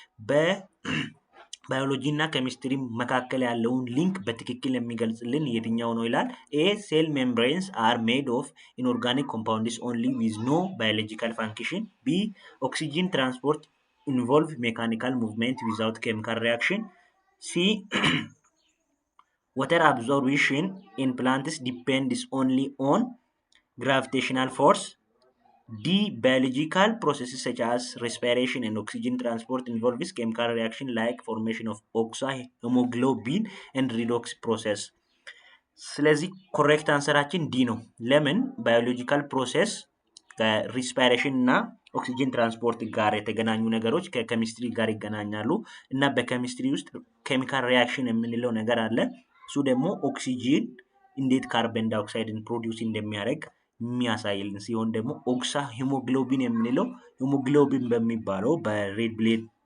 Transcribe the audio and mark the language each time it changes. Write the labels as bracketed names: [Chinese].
[Amharic] በባዮሎጂ እና ኬሚስትሪ መካከል ያለውን ሊንክ በትክክል የሚገልጽልን የትኛው ነው ይላል። [English] ኤ ሴል ሜምብሬንስ አር ሜድ ኦፍ ኢንኦርጋኒክ ኮምፓውንድስ ኦንሊ ዊዝ ኖ ባዮሎጂካል ፋንክሽን፣ ቢ ኦክሲጅን ትራንስፖርት ኢንቮልቭ ሜካኒካል ሙቭመንት ዊዛውት ኬሚካል ሪያክሽን፣ ሲ water absorption in plants depends only on gravitational force, D. Biological processes such as respiration and oxygen transport involves chemical reaction like formation of oxyhemoglobin and redox process. [Amharic] ስለዚህ ኮሬክት አንሰራችን ዲ ነው። ለምን? ባዮሎጂካል ፕሮሰስ ከሪስፓይሬሽን እና ኦክሲጅን ትራንስፖርት ጋር የተገናኙ ነገሮች ከኬሚስትሪ ጋር ይገናኛሉ እና በኬሚስትሪ ውስጥ ኬሚካል ሪያክሽን የምንለው ነገር አለ። እሱ ደግሞ ኦክሲጅን እንዴት ካርበን ዳይኦክሳይድን ፕሮዲውስ እንደሚያደርግ የሚያሳይልን ሲሆን ደግሞ ኦክሳ ሂሞግሎቢን የምንለው ሂሞግሎቢን በሚባለው በሬድ ብሌድ